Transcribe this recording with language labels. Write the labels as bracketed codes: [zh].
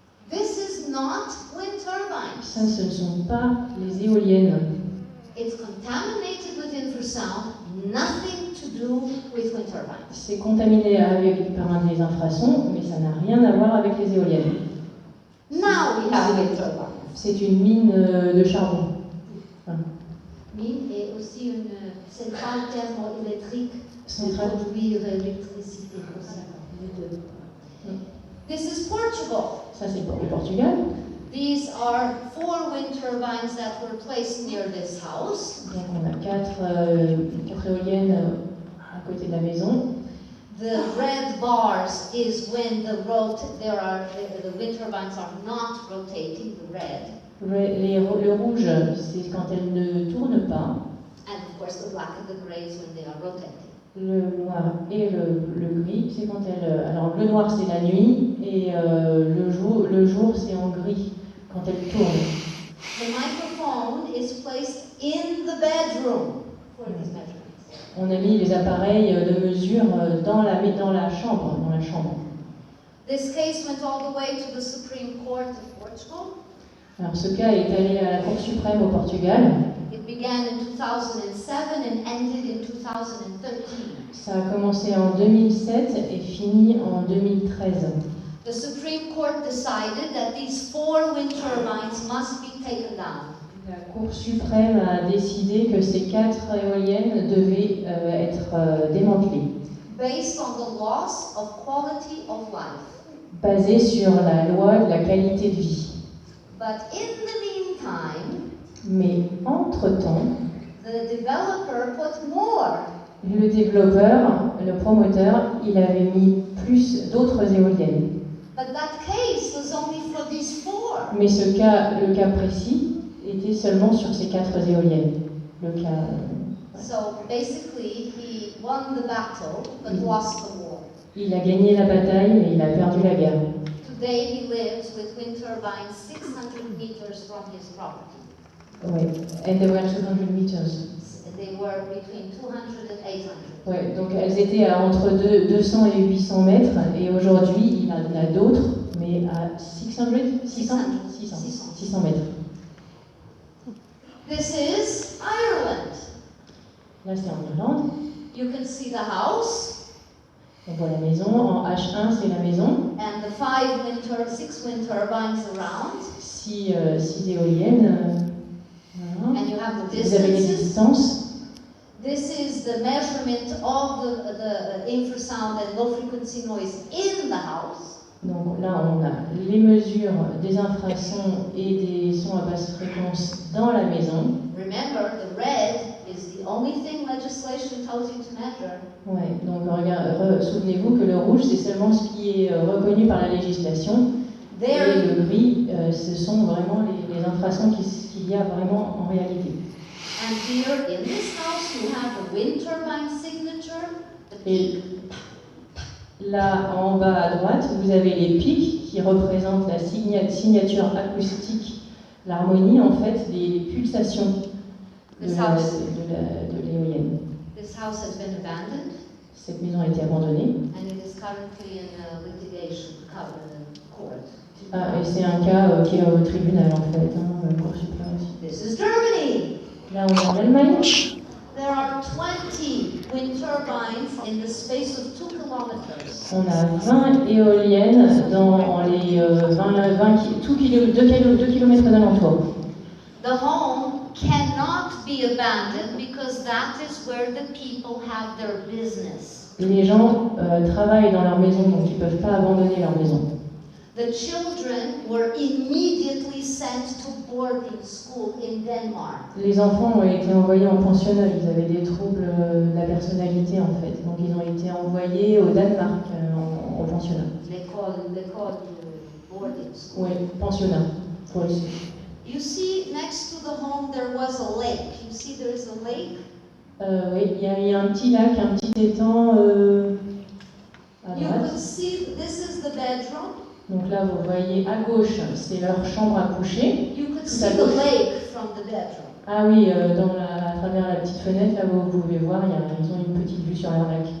[en] This is not wind turbines. [fr] Ça, ce ne sont pas les éoliennes. [en] It's contaminated with infrasound, nothing to do with wind turbines. [fr] C'est contaminé par des infrasons, mais ça n'a rien à voir avec les éoliennes. [en] Now we have wind turbines. [fr] C'est une mine de charbon. Mine et aussi une centrale thermoélectrique pour Centrale. produire l'électricité aussi. Les deux. [en] This is Portugal. [fr] Ça, c'est pour le Portugal. [en] These are 4 wind turbines that were placed near this house. [fr] Donc, on a quatre éoliennes à côté de la maison. [en] The red bars is when the wind turbines are not rotating, the red. [fr] Le rouge, c'est quand elles ne tournent pas. [en] And of course the black and the gray is when they are rotating. [fr] Le noir et le gris, c'est quand elles... Alors, le noir, c'est la nuit, et le jour, c'est en gris, quand elles tournent. [en] The microphone is placed in the bedroom for these measurements. [fr] On a mis les appareils de mesure dans la chambre. [en] This case went all the way to the Supreme Court of Portugal. [fr] Alors, ce cas est allé à la Cour suprême au Portugal. [en] It began in 2007 and ended in 2013. [fr] Ça a commencé en 2007 et fini en 2013. [en] The Supreme Court decided that these 4 wind turbines must be taken down. [fr] La Cour suprême a décidé que ces 4 éoliennes devaient être démantelées, [en] Based on the loss of quality of life. [fr] basées sur la loi de la qualité de vie. [en] But in the meantime, [fr] Mais entre-temps, [en] the developer put more. [fr] le développeur, le promoteur, il avait mis plus d'autres éoliennes. [en] But that case was only for these 4. [fr] Mais le cas précis était seulement sur ces 4 éoliennes. Le cas... [en] So basically, he won the battle but lost the war. [fr] Il a gagné la bataille, mais il a perdu la guerre. [en] Today he lives with wind turbines 600 meters from his property. [fr] Oui, [en] and they were 200 meters. They were between 200 and 800. [fr] Ouais, donc elles étaient à entre 200 et 800 mètres, et aujourd'hui il y en a d'autres, mais à 600 mètres. [en] This is Ireland. [fr] Là c'est en Irlande, [en] You can see the house [fr] on voit la maison, en H1 c'est la maison, [en] and the 6 wind turbines around. [fr] 6 éoliennes, voilà. [en] And you have the [fr] Vous avez les [en] distances. [fr] distances. [en] This is the measurement of the infrasound and low frequency noise in the house. [fr] Donc là on a les mesures des infrasons et des sons à basse fréquence dans la maison. [en] Remember, the red is the only thing legislation tells you to measure. [fr] Ouais, donc souvenez-vous que le rouge c'est seulement ce qui est reconnu par la législation. Et le gris, ce sont vraiment les infrasons qu'il y a vraiment en réalité. [en] And here in this house you have the wind turbine signature. [fr] Et là en bas à droite, vous avez les pics qui représentent la signature acoustique, l'harmonie en fait, les pulsations de l'éolienne. [en] This house has been abandoned [fr] Cette maison a été abandonnée. [en] and it is currently in a litigation court. [fr] Ah, et c'est un cas qui est au tribunal en fait, Cour suprême aussi. [en] This is Germany. [fr] Là on est en Allemagne. [en] There are 20 wind turbines in the space of 2 kilometers. [fr] On a 20 éoliennes dans les 2 km d'alentour. [en] The home cannot be abandoned because that is where the people have their business. [fr] Les gens travaillent dans leur maison, donc ils ne peuvent pas abandonner leur maison. [en] The children were immediately sent to boarding school in Denmark. [fr] Les enfants ont été envoyés en pensionnat, ils avaient des troubles de la personnalité en fait, donc ils ont été envoyés au Danemark en pensionnat. L'école [en] boarding school. [fr] Oui, pensionnat. Pour les... [en] You see, next to the home there was a lake. You see there is a lake? [fr] Oui, il y a un petit lac, un petit étang à [en] You [fr] droite. [en] could see this is the bedroom. [fr] Donc là, vous voyez à gauche, c'est leur chambre à coucher. [en] You could [fr] Tout [en] see [fr] à [en] the [fr] gauche. [en] lake from the bedroom. [fr] Ah oui, à travers la petite fenêtre, là vous pouvez voir, ils ont une petite vue sur leur lac.